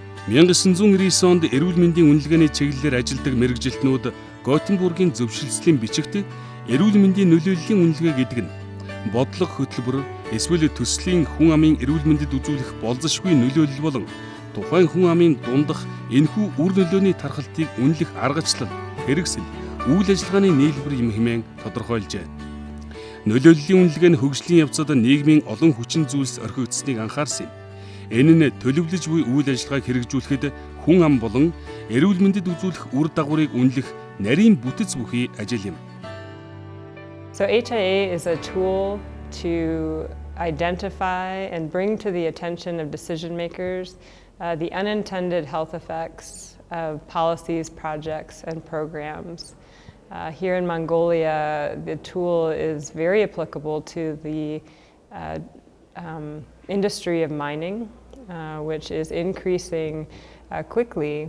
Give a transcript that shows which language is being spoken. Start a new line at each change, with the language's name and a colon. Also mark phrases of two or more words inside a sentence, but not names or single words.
Mongolian: 1999 онд эрүүл мэндийн үнэлгээний чиглэлээр ажилладаг мэргэжилтнүүд Готенбургийн зөвшөлтслийн бичигт эрүүл мэндийн нөлөөллийн үнэлгээ гэдэг нь бодлого хөтөлбөр эсвэл төслийн хүн амын эрүүл мэндэд үзүүлэх болзошгүй нөлөөлөл болон тухайн хүн амын дундах энэхүү үр нөлөөний тархалтыг үнэлэх аргачлал, хэрэгсэл, үйл ажиллагааны нийлбэр юм хэмээн тодорхойлжээ. Нөлөөллийн үнэлгээ нь хөгжлийн явцад нийгмийн олон хүчин зүйлс орхигдсныг анхаарсан юм. Энэ нь төлөвлөж буй үйл ажиллагааг хэрэгжүүлэхэд хүн ам болон эрүүл мэндэд үзүүлэх үр дагаврыг үнэлэх нарийн бүтэц бүхий ажил юм.
English: So HIA is a tool to identify and bring to the attention of decision makers the unintended health effects of policies, projects, and programs. Here in Mongolia, the tool is very applicable to the industry of mining, which is increasing quickly.